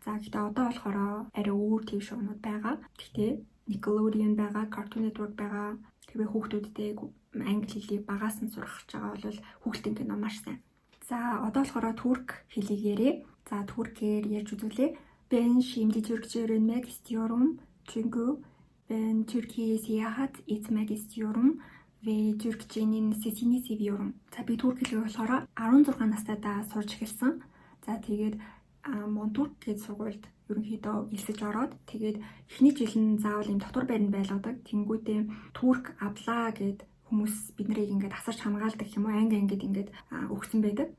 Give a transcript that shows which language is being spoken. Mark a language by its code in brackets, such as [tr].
[mn] За гэхдээ одоо болохоор арай өөр ТV шоунууд байгаа. Гэхдээ Nickelodeon байгаа, Cartoon Network байгаа. Тэгээ хүүхдүүдтэй англи хэлийг багаас нь сурах гэж байгаа бол хүүхдийн кино маш сайн. За одоо болохоор турк хэлийг ярив. За туркээр ярьж үзүүлье. [tr] Ben şimdi Türkçe öğrenmek istiyorum. Çünkü ben Türkiye'ye seyahat etmek istiyorum ve Türkçenin sesini seviyorum. [mn] За би турк хэлийг болохоор 16 настайдаа сурч эхэлсэн. За тэгээд Монтурк гэж сургуульд ерөнхийдөө элсэж ороод тэгээд эхний жил нь заавал юм дотор байранд байлгадаг. Тэнгүүдээ турк абла гэд хүмүүс бид нарыг ингээд асарч хамгаалдаг юм уу анги ингээд өгсөн байдаг.